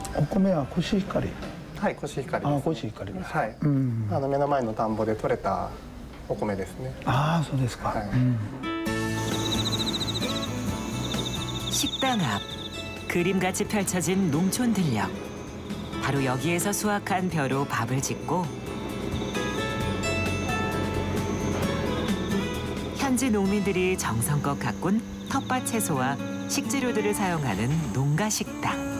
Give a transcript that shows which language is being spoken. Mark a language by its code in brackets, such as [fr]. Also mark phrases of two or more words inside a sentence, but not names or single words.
[ja] 米はコシヒカリ。はい、コシヒカリです。あ、コシヒカリです。はい。うん。目の前の田んぼで採れたお米ですね。ああ、そうですか。はいうん。 [ko] 식당 앞 그림같이 펼쳐진 농촌 들녘. 바로 여기에서 수확한 벼로 밥을 짓고 현지 농민들이 정성껏 가꾼 텃밭 채소와 식재료들을 사용하는 농가 식당.